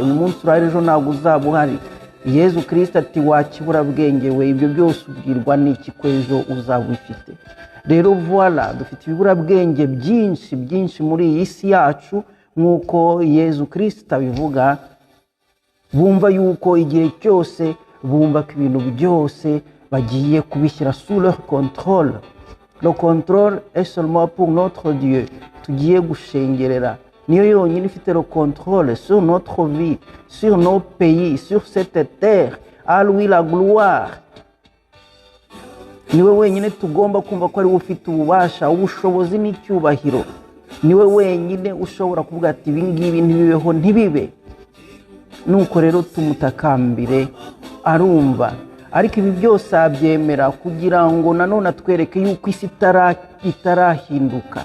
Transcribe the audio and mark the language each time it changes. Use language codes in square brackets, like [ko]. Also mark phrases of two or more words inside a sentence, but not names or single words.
[rw] Uyu munsi urahari, ejo ntabwo uzaba uhari. Yezu Kristo ati wakibura bwenge we, ibyo byose ubwirwa n'iki ko ejo uzaba ufite? Rero voilà, dufite ibibura bwenge byinshi muri iyi si yacu, nk'uko Yezu Kristo abivuga. Bumva yuko igihe cyose bumva ko ibintu byose bagiye kubishyira [fr] sous leur contrôle. Le contrôle est seulement pour notre Dieu. [rw] Tugiye gushengerera, niyo yonyine ifite [fr] le contrôle sur notre vie, sur nos pays, sur cette terre. À lui la gloire. [rw] Niwe wenyine tugomba kumva ko ari ufite ububasha, ubushobozi n'icyubahiro. Niwe wenyine ushobora kuvuga ati ibi ngibi ntibibeho, ntibibe. Nuko rero tumutakambire, arumva. Ariko ibi byose abyemera kugira ngo nanone atwereke yuko isi itarahinduka.